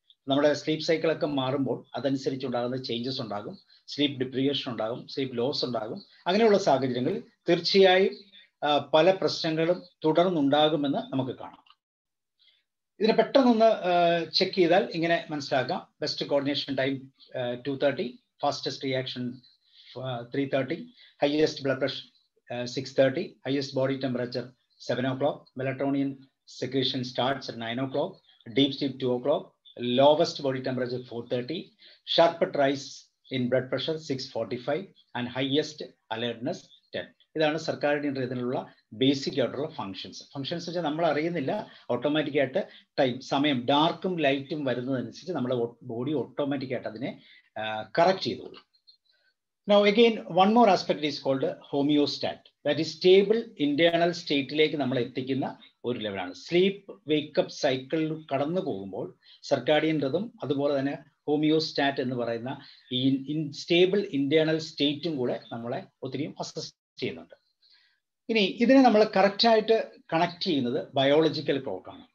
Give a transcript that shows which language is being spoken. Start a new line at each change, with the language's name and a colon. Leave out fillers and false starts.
Malayalam: നമ്മുടെ സ്ലീപ്പ് സൈക്കിളൊക്കെ മാറുമ്പോൾ അതനുസരിച്ച് ഉണ്ടാകുന്ന ചേഞ്ചസ് ഉണ്ടാകും. സ്ലീപ്പ് ഡിപ്രിവേഷൻ ഉണ്ടാകും, സ്ലീപ്പ് ലോസ് ഉണ്ടാകും. അങ്ങനെയുള്ള സാഹചര്യങ്ങളിൽ തീർച്ചയായും പല പ്രശ്നങ്ങളും തുടർന്നുണ്ടാകുമെന്ന് നമുക്ക് കാണാം. ഇതിനെ പെട്ടെന്നൊന്ന് ചെക്ക് ചെയ്താൽ ഇങ്ങനെ മനസ്സിലാക്കാം.
English: Best coordination time 2:30, fastest reaction 3:30, highest blood pressure 6:30, highest body temperature 7 o'clock, melatonin secretion starts at 9 o'clock, deep sleep 2 o'clock, lowest body temperature 4:30, sharpest rise in blood pressure 6:45 and highest alertness 10.
Malayalam: ഇതാണ് circadian റിതമിലുള്ള basic ആയിട്ടുള്ള functions. Functions വെച്ചാൽ നമ്മൾ അറിയുന്നില്ല, ഓട്ടോമാറ്റിക്കായിട്ട് time സമയം ഡാർക്കും ലൈറ്റും വരുന്നതനുസരിച്ച് നമ്മുടെ body ഓട്ടോമാറ്റിക്കായിട്ട് അതിനെ കറക്റ്റ് ചെയ്തോളൂ.
English: Now again one more aspect is called homeostat, that is stable internal
Malayalam: സ്റ്റേറ്റിലേക്ക് നമ്മൾ എത്തിക്കുന്ന ഒരു ലെവലാണ്. സ്ലീപ്പ് വേക്കപ്പ് സൈക്കിളിൽ കടന്നു പോകുമ്പോൾ സർക്കാഡിയൻ റിതം അതുപോലെ തന്നെ ഹോമിയോസ്റ്റാറ്റ് എന്ന് പറയുന്ന ഈ സ്റ്റേബിൾ ഇന്റേണൽ സ്റ്റേറ്റും കൂടെ നമ്മളെ ഒത്തിരിയും അസിസ്റ്റ് ചെയ്യുന്നുണ്ട്. ഇനി ഇതിനെ നമ്മൾ കറക്റ്റായിട്ട് കണക്ട് ചെയ്യുന്നത് ബയോളജിക്കൽ ക്ലോക്കാണ്.